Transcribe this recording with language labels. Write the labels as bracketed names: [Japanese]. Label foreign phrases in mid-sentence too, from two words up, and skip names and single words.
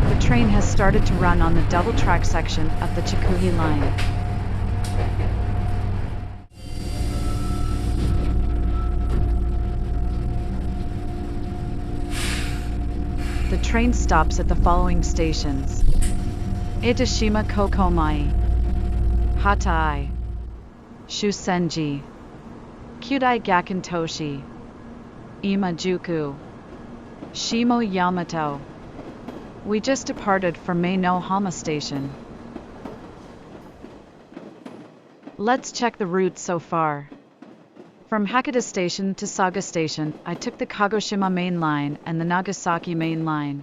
[English] train has started to run on the double-track section of the Chikuhi line. The train stops at the following stations: Itashima Kokomai, Hatai, Shusenji, Kyudai Gakentoshi, Imajuku, Shimo Yamato. We just departed from Meinohama Station. Let's check the route so far. From Hakata Station to Saga Station, I took the Kagoshima Main Line and the Nagasaki Main Line.